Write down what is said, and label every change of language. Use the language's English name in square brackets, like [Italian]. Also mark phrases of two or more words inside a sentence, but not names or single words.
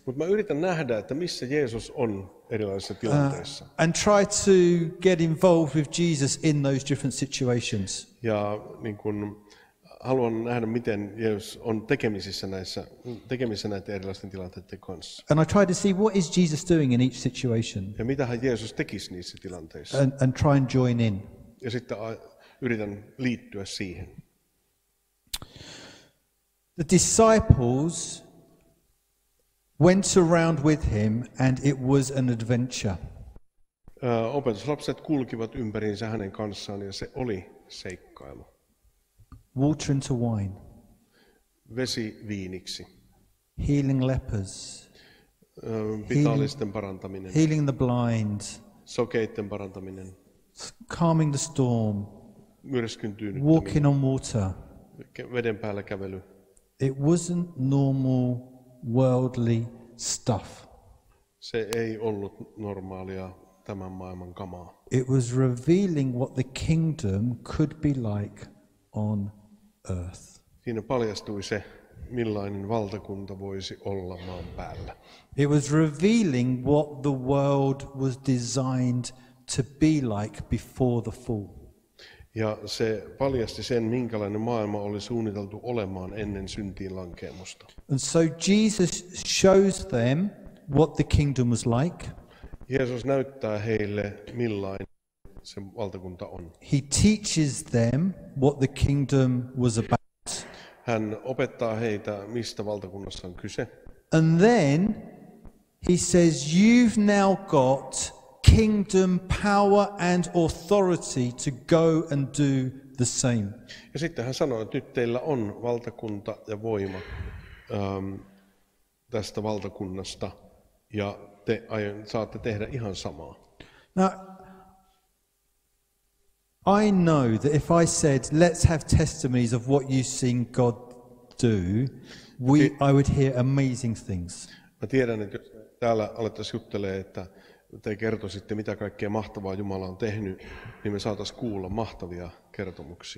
[Finnish] Mutta mä yritän nähdä, että missä Jeesus on erilaisissa tilanteissa. [English] And try to get involved with Jesus in those different situations. [Finnish] Ja niin kun haluan nähdä, miten Jeesus on tekemisissä näiden erilaisten tilanteiden kanssa. [English] And I try to see what is Jesus doing in each situation. [Finnish] Ja mitähän Jeesus tekisi niissä tilanteissa. [English] And try and join in. [Finnish] Ja sitten yritän liittyä siihen. [English] The disciples went around with him and it was an adventure. [Finnish] Opetuslapset kulkivat ympäriinsä hänen kanssaan ja se oli seikkailu. [English] Water into wine. [Finnish] Vesi viiniksi. [English] healing lepers, [Finnish] Vitaalisten parantaminen, [English] healing the blind, [Finnish] sokeitten parantaminen, [English] calming the storm, [Finnish] myrskyn tyynnyttäminen, [English] walking on water. [Finnish] veden päällä kävely. [English] It wasn't normal worldly stuff. [Finnish] Se ei ollut normaalia tämän maailman kamaa. [English] It was revealing what the kingdom could be like on earth. [Finnish] Siinä paljastui se, millainen valtakunta voisi olla maan päällä. [English] It was revealing what the world was designed to be like before the fall. [Finnish] Ja se paljasti sen, minkälainen maailma oli suunniteltu olemaan ennen syntiin lankeemusta. [English] And so Jesus shows them what the kingdom was like. [Finnish] Jeesus näyttää heille, millainen se valtakunta on. [English] He teaches them what the kingdom was about. [Finnish] Hän opettaa heitä, mistä valtakunnassa on kyse. [English] And then he says, you've now got kingdom power and authority to go and do the same. [Finnish] Ja sitten hän sanoo, että nyt teillä on valtakunta ja voima tästä valtakunnasta, ja te saatte tehdä ihan samaa. [English] Now, I know that if I said, let's have testimonies of what you've seen God do, I would hear amazing things. [Finnish] Mä tiedän, että jos täällä alettaisiin juttelemaan, että te kertoisitte, mitä kaikkea mahtavaa Jumala on tehnyt, niin me saataisiin kuulla mahtavia kertomuksia.